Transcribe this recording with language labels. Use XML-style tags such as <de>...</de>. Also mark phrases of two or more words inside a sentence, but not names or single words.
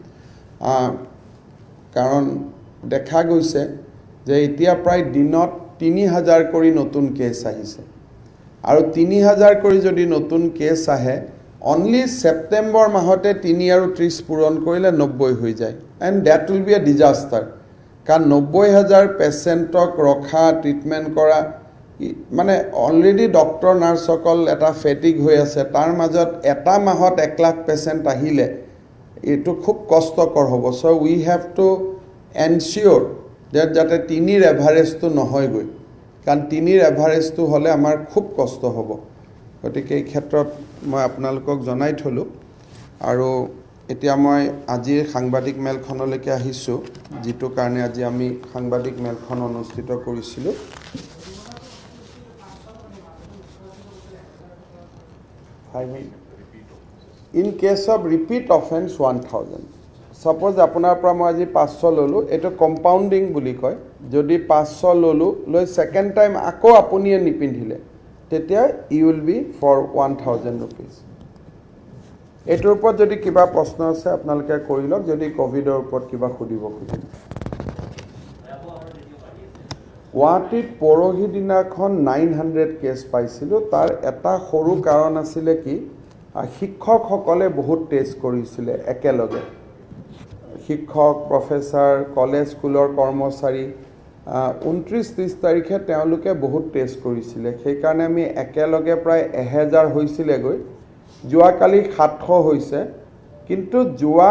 <as>কাৰণ দেখা গৈছে যে এতিয়া প্ৰায় দিনত 3000 কৰি নতুন কেছ আহিছে আৰু 3000 কৰি যদি নতুন কেছ আহে অনলি সেপ্টেম্বৰ মাহতে 3 আৰু 30 পূৰণ কৰিলে 90 হৈ যায়</as> <en>and that will be a disaster</en> <as>কাৰণ 90000 পেশেন্টক ৰখা ট্ৰিটমেন্ট কৰা মানে অলৰেডি ডক্টৰ নাৰ্সকল এটা ফেটিগ হৈ আছে তাৰ মাজত এটা মাহত 1 লাখ পেশেন্ট আহিলে এটো খুব কষ্টকৰ হ'ব</as> <en>so we have to ensure that</en> <as>যাতে 3 এভাৰেজটো নহয় গৈ কাৰণ 3 এভাৰেজটো হলে আমাৰ খুব কষ্ট হ'ব গতিকে এই ক্ষেত্ৰত মই আপোনালোকক জনাই থলো আৰু এতিয়া মই আজি সাংবাদিক মেলখনলৈকে আহিছো যেটো কাৰণে আজি আমি সাংবাদিক মেলখন অনুষ্ঠিত কৰিছিলো</as> <en>in case of repeat offense 1000 suppose</en> <as>আপোনাৰ পৰা মই আজি</as> <en>500</en> <as>ললো এটো কম্পাউন্ডিং বুলি কয় যদি 500 ললো লৈ</as> <en>second time</en> <as>আকৌ আপুনিয়ে নিপিন্ধিলে তেতিয়া</as> <en>you will be for 1000 rupees</en> <as>এটোৰ ওপৰত যদি কিবা প্ৰশ্ন আছে আপোনালোকে কৰি লওক যদি কোভিডৰ ওপৰত কিবা খুদিব খুজি গুৱাহাটীত পৰহি দিনাখন 900 কেছ পাইছিলো তাৰ এটা সৰু কাৰণ আছিল কি শিক্ষকসকলে বহুত টেষ্ট কৰিছিলে একেলগে শিক্ষক প্ৰফেসৰ কলেজ স্কুলৰ কৰ্মচাৰী 29-30 তাৰিখে তেওঁলোকে বহুত টেষ্ট কৰিছিলে সেই কাৰণে আমি একেলগে প্ৰায় 1000 হৈছিলে গৈ যোৱাকালি 700 হৈছে কিন্তু যোৱা</as>